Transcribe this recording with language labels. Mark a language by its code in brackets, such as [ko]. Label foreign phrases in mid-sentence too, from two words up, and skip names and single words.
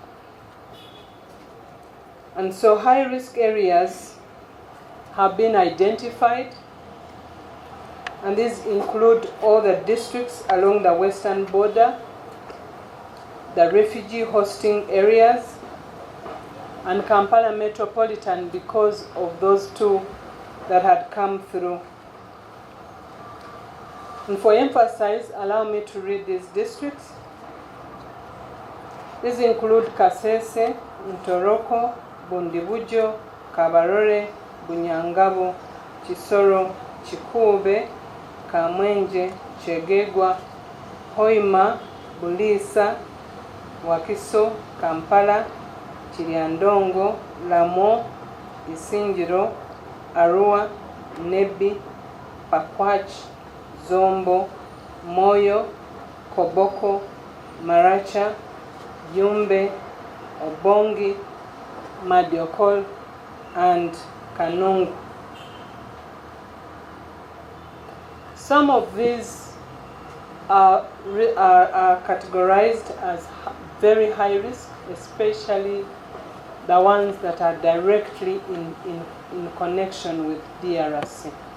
[en] And so high-risk areas have been identified, and these include all the districts along the western border, the refugee hosting areas, and Kampala Metropolitan because of those two that had come through. And for emphasis, allow me to read these districts. These include Kasese, Ntoroko, Bundibujo, Kabarore, Bunyangabo, Kisoro, Chikube, Kamwenje, Chegegwa, Hoima, Bulisa, Wakiso, Kampala, Chiriandongo, Lamo, Isingiro, Arua, Nebi, Pakwach, Zombo, Moyo, Koboko, Maracha, Yumbe, Obongi, Madiokol, and Kanungu. Some of these are categorized as very high risk, especially the ones that are directly in connection with DRC.